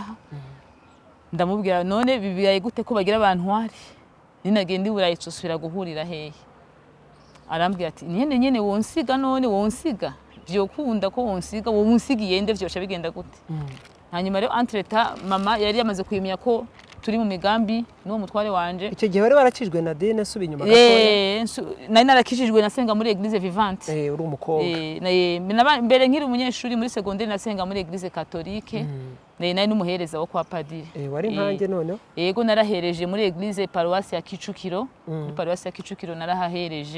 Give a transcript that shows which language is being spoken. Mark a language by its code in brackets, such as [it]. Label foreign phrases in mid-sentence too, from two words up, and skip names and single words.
[rn] Ndamubwira none bibiyaye gute ko bagira abantu wari ninagenda i Burayi tusubira guhurira hehe. Arambwira ati nyene wonsiga none wonsiga vyokunda ko wonsiga wo munsigiye nde vyosha bigenda gute. Hanyuma rero entretemps mama yari yamaze kuyimya ko turi mu migambi n'uwo mutware wanje. Icyo gihe bari barakijwe na Dine subi inyuma gatoya. Nari narakijijwe nasenga muri Église Vivante. Uri umukobwa. Mbere nkiri umunyeshuri muri secondaire nasenga muri Église Catholique. Nari n'umuhereza wo kwa padiri. Wari nkanjye none? Yego narahereje muri Église Paroisse ya Kicukiro. Muri Paroisse ya Kicukiro narahahereje.